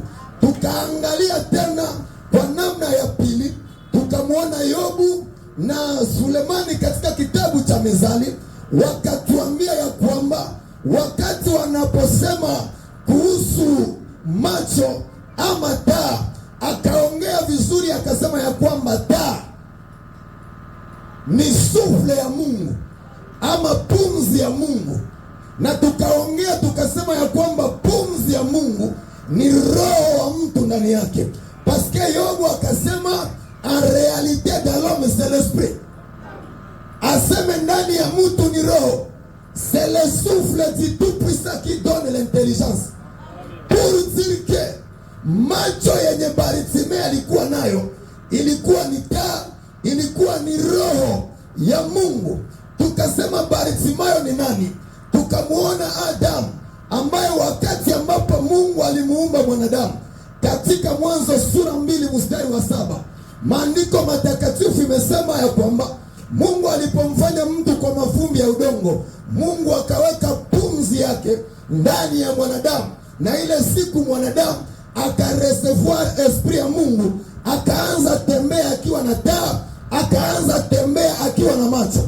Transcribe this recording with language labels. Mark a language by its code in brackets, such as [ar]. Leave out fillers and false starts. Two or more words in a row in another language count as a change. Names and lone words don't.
[sw] Tukaangalia tena kwa namna ya pili, tukamwona Yobu na Sulemani katika kitabu cha Mezali, wakatuambia ya kwamba wakati wanaposema kuhusu macho ama taa, akaongea vizuri akasema ya kwamba taa ni sufle ya Mungu ama pumzi ya Mungu. Na tukaongea tukasema ya kwamba pumzi ya Mungu ni roho wa mtu ndani yake. [fr] Paske Yobu akasema en realite de l'homme c'est l'esprit. [sw] Aseme ndani ya mtu ni roho. [fr] C'est le souffle du Tout-Puissant qui donne l'intelligence. Pour dire que [sw] macho yenye Bartimayo alikuwa nayo ilikuwa ni taa, ilikuwa ni roho ya Mungu. Tukasema Bartimayo ni nani? Tukamuona Adamu, ambaye wakati ambapo Mungu alimuumba mwanadamu katika Mwanzo sura 2 mstari wa 7, maandiko matakatifu imesema ya kwamba Mungu alipomfanya mtu kwa mavumbi ya udongo, Mungu akaweka pumzi yake ndani ya mwanadamu, na ile siku mwanadamu akareservoir esprit ya Mungu, akaanza tembea akiwa na taa, akaanza tembea akiwa na macho.